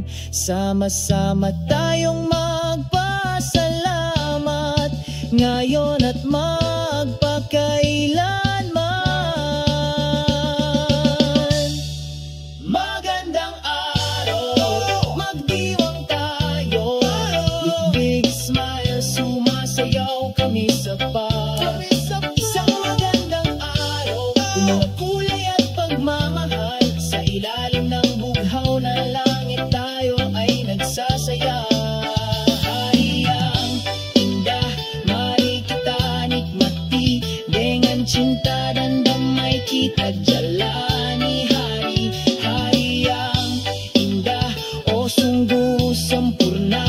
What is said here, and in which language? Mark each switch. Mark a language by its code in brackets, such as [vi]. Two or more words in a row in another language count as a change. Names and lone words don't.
[tl] Sama-sama tayong magpasalamat ngayon at magpakailanman. Magandang araw, magdiwang tayo. [en] With big smile, [tl] sumasayaw kami sa park. Isang magandang araw, puno ng kulay at pagmamahal. Sa ilalim ng bughaw na langit tayo ay nagsasaya. [id] Hariang indah, mari kita nikmati. Dengan cinta dan damai kita jalani hari. Hariang indah, oh sungguh sempurna.